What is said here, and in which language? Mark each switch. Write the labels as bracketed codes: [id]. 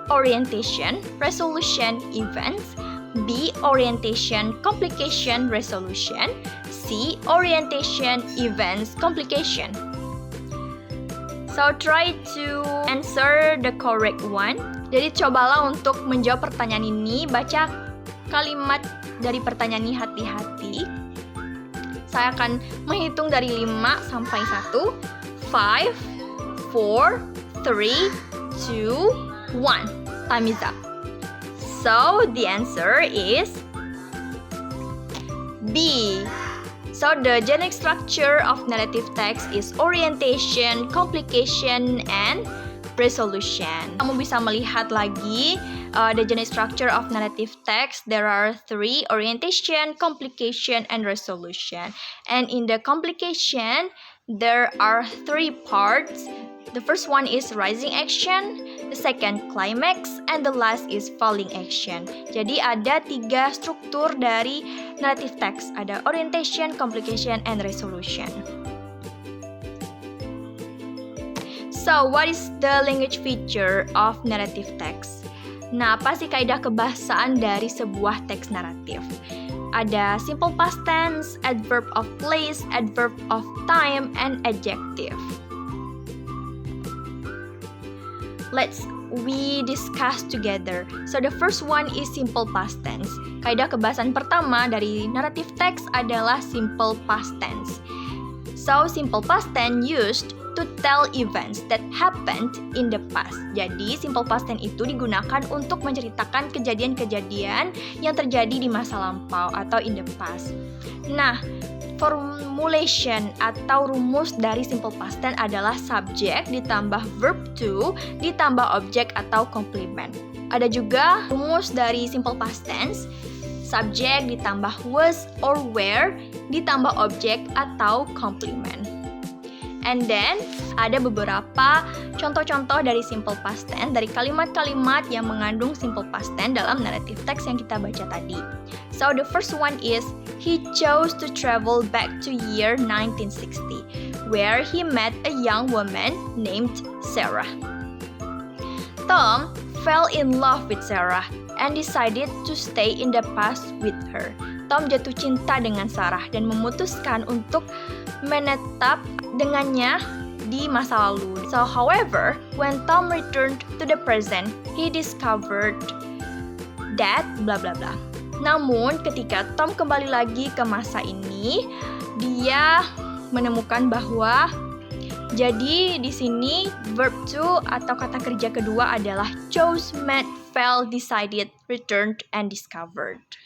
[en] Orientation, resolution, events. B. Orientation, complication, resolution. C. C. Orientation, events, complication. So try to answer the correct one. [id] Jadi cobalah untuk menjawab pertanyaan ini. Baca kalimat dari pertanyaan ini hati-hati. Saya akan menghitung dari 5 sampai 1. [en] 5, 4, 3, 2, 1. Time is up. So the answer is B. So the generic structure of narrative text is orientation, complication, and resolution. [id] Kamu bisa melihat lagi [en] the generic structure of narrative text. There are 3: orientation, complication, and resolution. And in the complication, there are 3 parts. The first one is rising action, the second climax, and the last is falling action. [id] Jadi ada 3 struktur dari narrative text. [en] Ada orientation, complication, and resolution. So, what is the language feature of narrative text? [id] Nah, apa sih kaidah kebahasaan dari sebuah teks naratif? [en] Ada simple past tense, adverb of place, adverb of time, and adjective. We discuss together. So the first one is simple past tense. [id] Kaidah kebahasaan pertama dari narrative text adalah simple past tense. [en] So simple past tense used to tell events that happened in the past. [id] Jadi simple past tense itu digunakan untuk menceritakan kejadian-kejadian yang terjadi di masa lampau atau [en] in the past. [id] Nah, formulation atau rumus dari simple past tense adalah subject ditambah verb to ditambah objek atau complement. Ada juga rumus dari simple past tense, subject ditambah was or were ditambah objek atau complement. [en] And then [id] ada beberapa contoh-contoh dari simple past tense, dari kalimat-kalimat yang mengandung simple past tense dalam narrative text yang kita baca tadi. [en] So the first one is, he chose to travel back to year 1960, where he met a young woman named Sarah. Tom fell in love with Sarah and decided to stay in the past with her. [id] Tom jatuh cinta dengan Sarah dan memutuskan untuk menetap dengannya di masa lalu. [en] So, however, when Tom returned to the present, he discovered that blah blah blah. [id] Namun, ketika Tom kembali lagi ke masa ini, dia menemukan bahwa jadi di sini verb to atau kata kerja kedua adalah chose, met, fell, decided, returned, and discovered.